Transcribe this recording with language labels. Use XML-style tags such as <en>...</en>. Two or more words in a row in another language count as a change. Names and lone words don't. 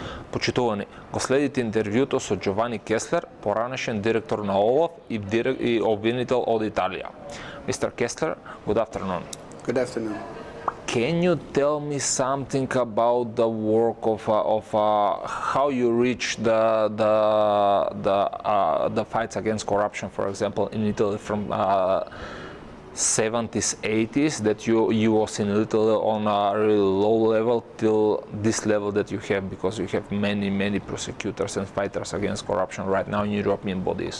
<mk>Почитувани, го следите интервјуто со Џовани Кеслер, поранешен директор на ОЛАФ и обвинител од Италија.</mk> <en>Mr. Kessler, good afternoon. Good afternoon. Can you tell me something about the work of how you reach the fights against corruption, for example, in Italy from 70s, 80s, that you was in Italy on a really low level till this level that you have, because you have many prosecutors and fighters against corruption right now in European bodies?</en>